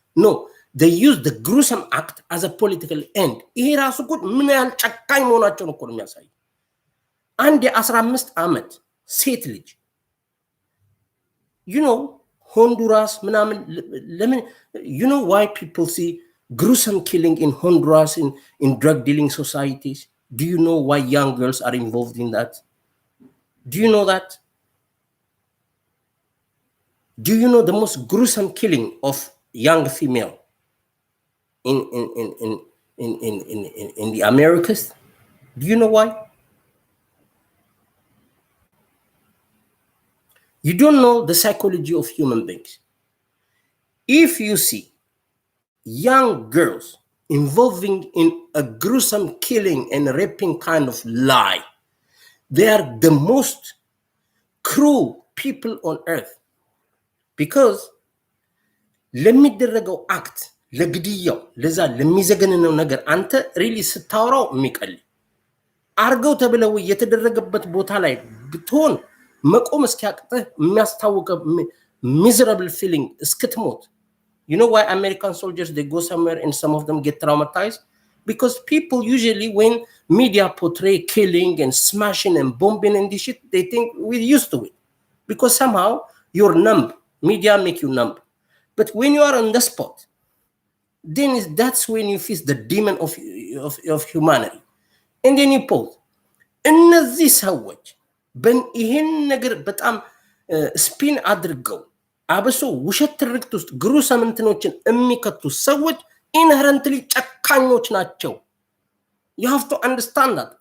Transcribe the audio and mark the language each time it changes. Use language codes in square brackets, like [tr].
[en] No, they use the gruesome act as a political end. [am] ይሄ ራሱ እኮ ምን ያህል ጨካኝ መሆናቸውን እኮ ነው የሚያሳይ። አንድ የ15 ዓመት ሴት ልጅ [en] you know Honduras [am] ምናምን ለምን [en] you know why people see gruesome killing in Honduras in drug dealing societies? Do you know why young girls are involved in that? Do you know that? Do you know the most gruesome killing of young female in the Americas? Do you know why? You don't know the psychology of human beings. If you see young girls involving in a gruesome killing and raping kind of lie, they are the most cruel people on earth. Because [am] ለሚደረገው አክት ለግድያው ለዛ ለሚዘገንነው ነገር አንተ ሪሊ ስታወራው የሚቀል አርገው ተብለው የተደረገበት ቦታ ላይ ብትሆን መቆም እስኪያቅተህ የሚያስታውቀ [en] miserable feeling [am] እስክትሞት. [en] You know why American soldiers, they go somewhere and some of them get traumatized? Because people usually, when media portray killing and smashing and bombing and this shit, they think we're used to it. Because somehow you're numb. Media make you numb. But when you are on the spot, then that's when you face the demon of humanity. And then you pause. [am] እነዚህ ሰዎች ይህን ነገር በጣም ስፒን አድርገው አብሶ ውሸት ትርክት ውስጥ ግሩሰም እንትኖችን የሚከቱ ሰዎች ኢንሄረንትሊ ጨካኞች ናቸው። [en] you have to understand that.